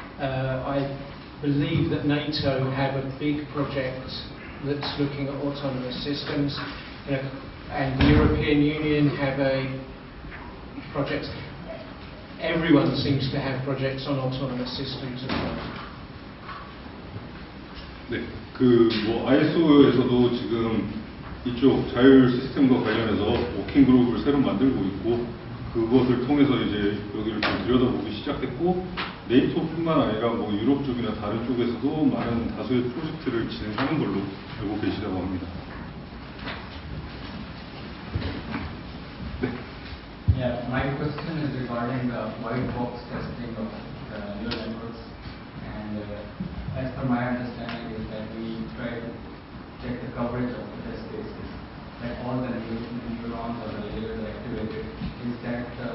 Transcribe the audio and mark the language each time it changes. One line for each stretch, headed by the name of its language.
English: I believe that NATO have a big project that's looking at autonomous systems, and the European Union have a project. Everyone seems to have projects on autonomous systems at the moment.
Korean: 네, ISO에서도 지금 이쪽 자율 시스템과 관련해서 워킹 그룹을 새로 만들고 있고, 그것을 통해서 이제 여기를 좀 들여다보기 시작했고, 네이토뿐만 아니라 유럽 쪽이나 다른 쪽에서도 많은 다수의 프로젝트를 진행하는 걸로 알고 계시다고 합니다. 네.
English: Yeah, my question is regarding the white box testing of neural networks, and as per my understanding is that we try to check the coverage of the test cases, that all the neurons or the layers are activated. Is that